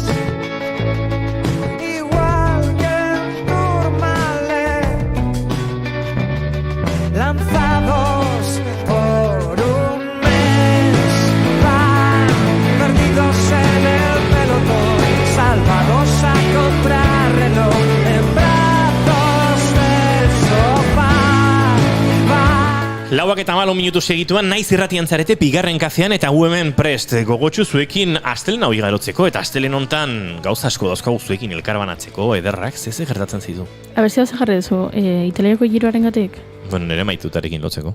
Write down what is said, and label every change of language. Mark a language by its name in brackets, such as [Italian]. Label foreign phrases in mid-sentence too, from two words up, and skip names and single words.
[Spanish] Lanzados por un mes, van perdidos en el pelotón, salvados a contrarreloj en brazos del sofá. [Basque] Lauak eta 4 minutu segituan naiz irratian zarete bigarren kafean eta gu hemen prest gogotsu zuekin astelena hori garotzeko eta astelen hontan gauza asko dauzkagu zuekin elkarbanatzeko ederrak, ze gertatzen zitu. Aberzia hau jarri duzu, italiako giroaren gatik? Bueno, nire maitutarekin lotzeko.